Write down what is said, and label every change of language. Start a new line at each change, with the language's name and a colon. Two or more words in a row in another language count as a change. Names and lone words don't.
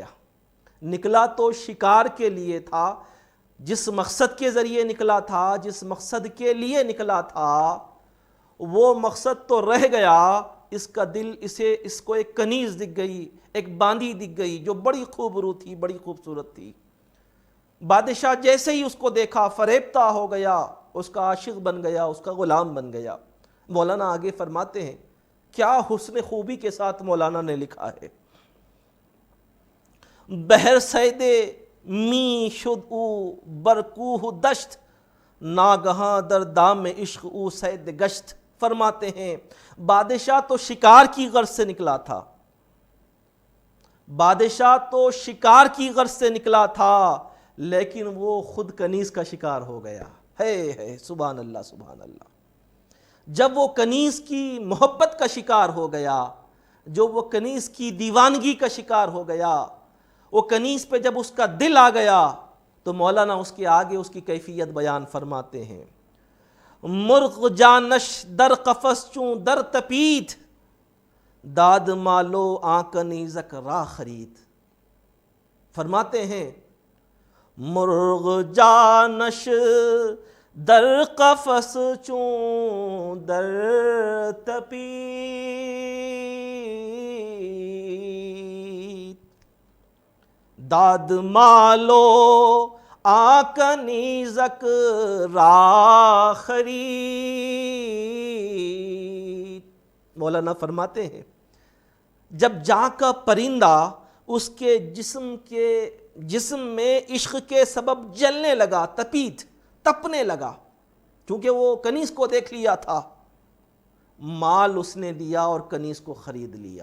Urdu: نکلا تو شکار کے لیے تھا، جس مقصد کے ذریعے نکلا تھا، جس مقصد کے لیے نکلا تھا، وہ مقصد تو رہ گیا، اس کا دل اس کو ایک کنیز دکھ گئی، ایک باندی دکھ گئی جو بڑی خوبرو تھی، بڑی خوبصورت تھی۔ بادشاہ جیسے ہی اس کو دیکھا فریبتہ ہو گیا، اس کا عاشق بن گیا، اس کا غلام بن گیا۔ مولانا آگے فرماتے ہیں، کیا حسن خوبی کے ساتھ مولانا نے لکھا ہے،
Persian: بہر سید می شد او برکوہ دشت، ناگہاں در دام عشق او سید گشت۔
Urdu: فرماتے ہیں بادشاہ تو شکار کی غرض سے نکلا تھا، بادشاہ تو شکار کی غرض سے نکلا تھا، لیکن وہ خود کنیز کا شکار ہو گیا۔
Arabic: ہے سبحان اللہ سبحان اللہ۔
Urdu: جب وہ کنیز کی محبت کا شکار ہو گیا، جو وہ کنیز کی دیوانگی کا شکار ہو گیا، وہ کنیز پہ جب اس کا دل آ گیا تو مولانا اس کے آگے اس کی کیفیت بیان فرماتے ہیں،
Persian: مرغ جانش در قفس چوں در تپید، داد مالو آن کنیزک را خرید۔
Urdu: فرماتے ہیں
Persian: مرغ جانش در قفس چوں در تپید، داد مالو آ کنیزک را خرید۔
Urdu: مولانا فرماتے ہیں جب جہاں کا پرندہ اس کے جسم میں عشق کے سبب جلنے لگا، تپنے لگا، کیونکہ وہ کنیز کو دیکھ لیا تھا۔ مال اس نے دیا اور کنیز کو خرید لیا۔